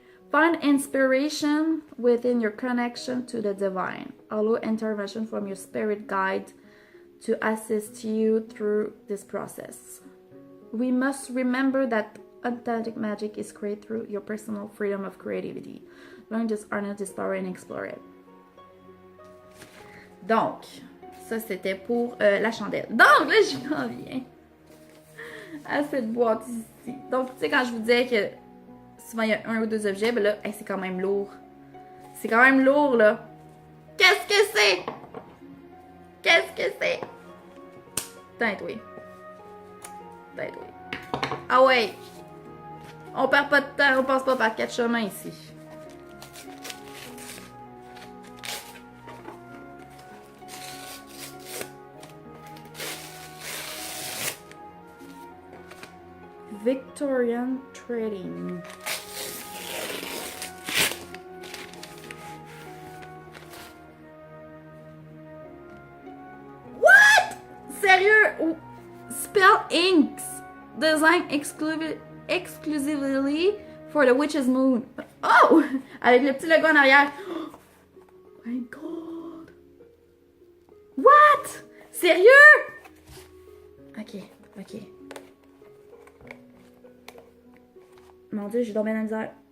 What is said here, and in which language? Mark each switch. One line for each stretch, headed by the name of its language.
English: Find inspiration within your connection to the divine. Allow intervention from your spirit guide to assist you through this process. We must remember that authentic magic is created through your personal freedom of creativity. Learn this, harness this power and explore it.
French: Donc, ça c'était pour la chandelle. Donc là, je m'en viens à cette boîte ici. Donc, tu sais, quand je vous disais que souvent il y a un ou deux objets, ben là, hey, c'est quand même lourd. C'est quand même lourd, là. Qu'est-ce que c'est? Qu'est-ce que c'est? Teinte-oui. Ah ouais! On perd pas de temps, on passe pas par 4 chemins ici.
English: Victorian Trading. What?
French: Sérieux?
English: Spell inks designed exclusively for the Witch's Moon. Oh!
French: Avec le petit logo en arrière.
English: Oh my god! What?
French: Sérieux?
English: Ok.
French: Mon Dieu, j'ai tombé dans la misère.